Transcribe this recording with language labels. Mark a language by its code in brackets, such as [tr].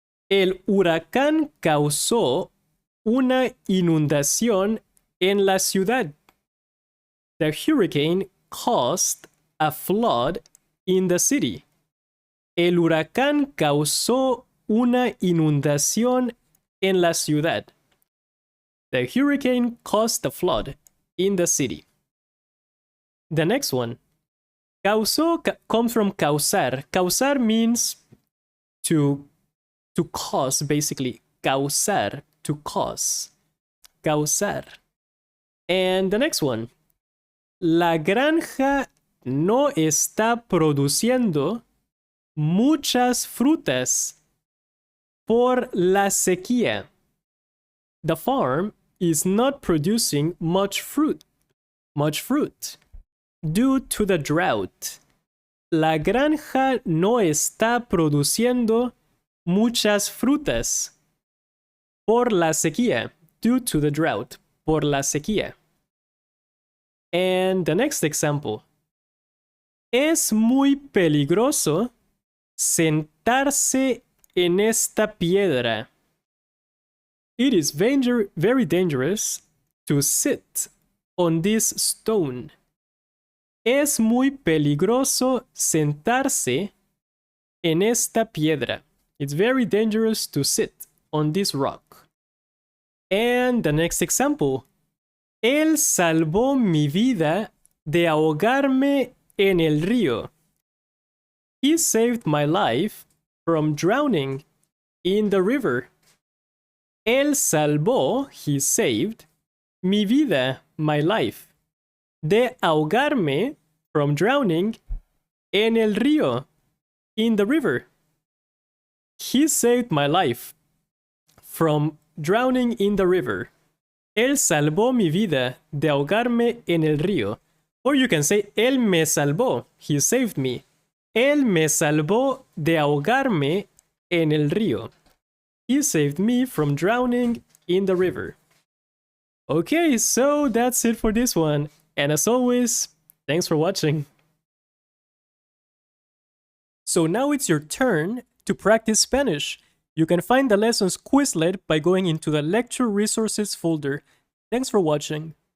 [es] El huracán causó una inundación en la ciudad. [en] The hurricane caused a flood in the city. [es] El huracán causó una inundación en la ciudad. [en] The hurricane caused a flood in the city. The next one. Causó comes from causar. Causar means to cause, basically. Causar, to cause. Causar. And the next one. [es] La granja no está produciendo muchas frutas por la sequía. [en] The farm is not producing much fruit due to the drought. [es] La granja no está produciendo muchas frutas por la sequía, [en] due to the drought, [es] por la sequía. [en] And the next example. [es] Es muy peligroso sentarse en esta piedra. [en] It is very dangerous to sit on this stone. [es] Es muy peligroso sentarse en esta piedra. [en] It's very dangerous to sit on this rock. And the next example. [es] Él salvó mi vida de ahogarme en el río. [en] He saved my life from drowning in the river. [es] Él salvó, [en] he saved, [es] mi vida, [en] my life, [es] de ahogarme, [en] from drowning, [es] en el río, [en] in the river. He saved my life from drowning in the river. [es] Él salvó mi vida de ahogarme en el río. [en] Or you can say, [es] Él me salvó, [en] he saved me. [es] Él me salvó de ahogarme en el río. [en] He saved me from drowning in the river. Okay, so that's it for this one. And as always, thanks for watching. So now it's your turn to practice Spanish. You can find the lessons Quizlet by going into the lecture resources folder. Thanks for watching.